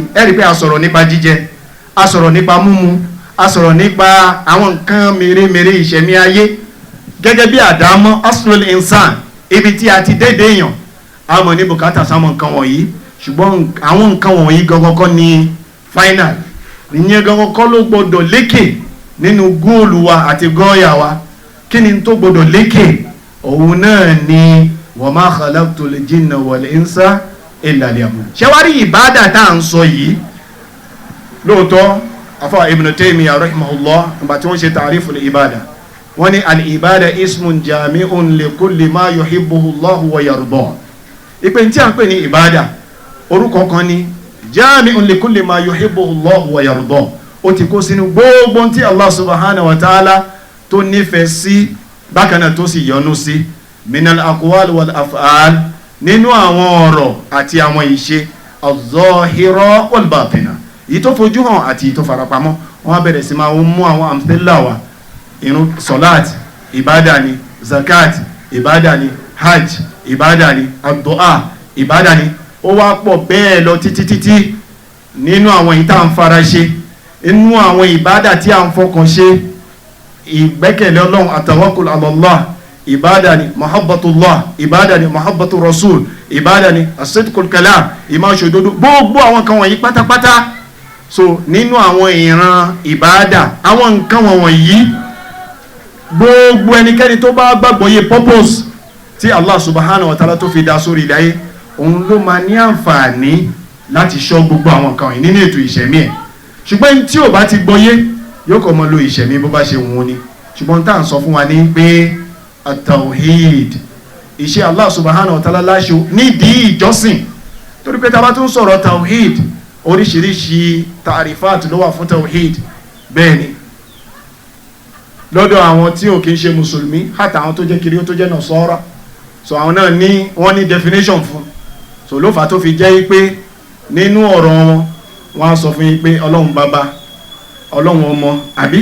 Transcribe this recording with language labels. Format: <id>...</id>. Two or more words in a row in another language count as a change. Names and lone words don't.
<yo>ẹ rí pé a sọ̀rọ̀ nípa jíjẹ a sọ̀rọ̀ nípa mímu a sọ̀rọ̀ nípa àwọn nǹkan mèremère ìṣẹ̀mí ayé gẹ́gẹ́ bí àdámọ́</yo> <ar>أصل الإنسان</ar> <yo>ibi tí a ti dédé èèyàn a mọ̀ ní bùkátà sáwọn nǹkan wọ̀nyí ṣùgbọ́n àwọn nǹkan wọ̀nyí gangan kọ́ ni final ìyẹn gangan kọ́ ló gbọdọ̀ lékè nínú góòlù wa àti gọ́ọ̀yà wa kí ni tó gbọdọ̀ lékè òun náà ni</yo> <ar>وما خلقت الجن والإنس إلا ليعبدون.</ar> <yo>ṣé wá rí ìbádà tá à ń sọ yìí lóòótọ́ afa Ibn Taymiyyah rahimahullah nígbà tí wọ́n ṣe ta'riful ìbádà wọ́n ní</yo> <ar>العبادة اسم جامع لكل ما يحبه الله ويرضاه.</ar> <yo>ìpè tí a ń pè ní ìbádà orúkọ kan ní</yo> <ar>جامع لكل ما يحبه الله ويرضاه.</ar> <yo>ó ti kó sínú gbogbo tí</yo> <ar>الله سبحانه وتعالى</ar> <yo>tó nífẹ̀ẹ́ sí bákan náà tó sì yọ́nú sí</yo> <ar>من الأقوال والأفعال</ar> <yo>nínú àwọn ọ̀rọ̀ àti àwọn ìṣe</yo> <ar>الظاهرة والباطنة</ar> <yo>èyí tó fojú hàn àti èyí tó farapamọ́. wọ́n bẹ̀rẹ̀ sí máa mú àwọn amthila wa irun salat ìbádà ni zakat ìbádà ni hajj ìbádà ni ad-du'a ìbádà ni ó wá pọ̀ bẹ́ẹ̀ lọ títí nínú àwọn èyí tá à ń fara ṣe inú àwọn ìbádà tí à ń fọkàn ṣe ìgbẹ́kẹ̀lé Ọlọ́run</yo> <ar>التوكل على الله</ar> <yo>ìbádà ni mahabbatullah ìbádà ni</yo> <ar>محبة الرسول</ar> <yo>ìbádà ni</yo> <ar>الصدق الكلام</ar> <yo>ìmá ṣòdodo gbogbo àwọn nǹkan wọ̀nyí pátápátá. So nínú àwọn ìran ìbádà àwọn nǹkan wọ̀nyí gbogbo ẹnikẹ́ni tó bá gbàgbọ́ yé purpose tí</yo> <ar>الله سبحانه وتعالى</ar> <yo>tó fi dá sórí ilẹ̀ ayé òun ló máa ní àǹfààní láti ṣọ́ gbogbo àwọn nǹkan wọ̀nyí nínú ètò ìṣẹ̀mí ẹ̀. ṣùgbọ́n tí ò bá ti gbọ́yé yóò kọ́ mọ́ lo ìṣẹ̀mí bó bá ṣe wù ú ni. ṣùgbọ́n tá à ń sọ fún wa ní pé at-tawhid iṣẹ́</yo> <ar>الله سبحانه وتعالى</ar> <yo>láṣọ nídìí ìjọsìn torí pé tá a bá tún sọ̀rọ̀ tawhid oríṣiríṣi ta'rifat ló wà fún tawhid bẹ́ẹ̀ ni lọ́dọ̀ àwọn tí ò kí ń ṣe mùsùlùmí hátà àwọn tó jẹ́ kiri tó jẹ́ Nasara so àwọn náà ní wọ́n ní definition fún so ló fà tó fi jẹ́ pé nínú ọ̀rọ̀ wọn wọ́n á sọ fún yín pé ọlọ́run bàbá ọlọ́run ọmọ àbí</yo>